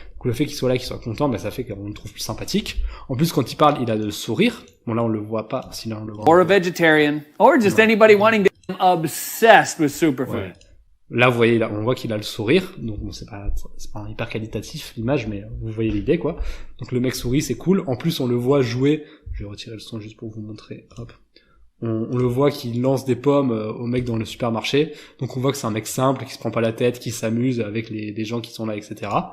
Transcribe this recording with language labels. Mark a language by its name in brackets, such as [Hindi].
[French] Donc le fait qu'il soit là, qu'il soit content, ben ça fait qu'on le trouve plus sympathique. En plus, quand il parle, il a le sourire. Bon, là, on le voit pas, sinon on le voit. [English] Or a vegetarian, or just anybody wanting to... I'm obsessed with superfood. [French] Ouais. Là, vous voyez, on voit qu'il a le sourire, donc bon, c'est pas hyper qualitatif l'image, mais vous voyez l'idée, quoi. Donc le mec sourit, c'est cool. En plus, on le voit jouer. Je vais retirer le son juste pour vous montrer. Hop. on le voit qu'il lance des pommes au mec dans le supermarché. Donc on voit que c'est un mec simple, qui se prend pas la tête, qui s'amuse avec les gens qui sont là, etc.